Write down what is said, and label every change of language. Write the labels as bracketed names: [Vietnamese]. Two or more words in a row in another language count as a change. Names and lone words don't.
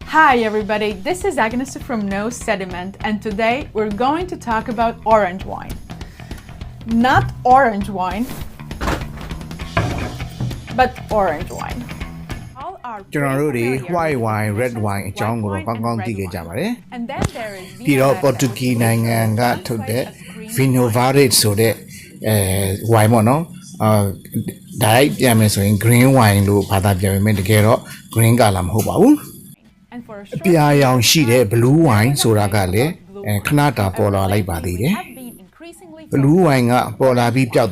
[English] Hi everybody, this is Agnes from No Sediment and today we're going to talk about orange wine. Not orange wine, but orange wine. All are [Burmese] ကျွန်တော်တို့တွေ [English] white wine, red wine [Burmese] အကြောင်းကိုကောင်းကောင်းသိခဲ့ကြပါတယ်။ပြီးတော့ Portuguese နိုင်ငံကထုတ်တဲ့ Vinho Verde ဆိုတဲ့wine ပေါ့နော်။direct ပြန်မယ်ဆိုရင် [English] green wine [Burmese] လို့ဘာသာပြန်ပေမဲ့တကယ် တော့ [English] green color [Burmese] မဟုတ်ပါဘူး။အပြာရောင်ရှိတဲ့ [English] blue wine [Burmese] ဆိုတာကလည်းခဏတာပေါ်လာလိုက်ပါသေးတယ်။ [English] blue wine [Burmese] ကပေါ်လာပြီးပျောက်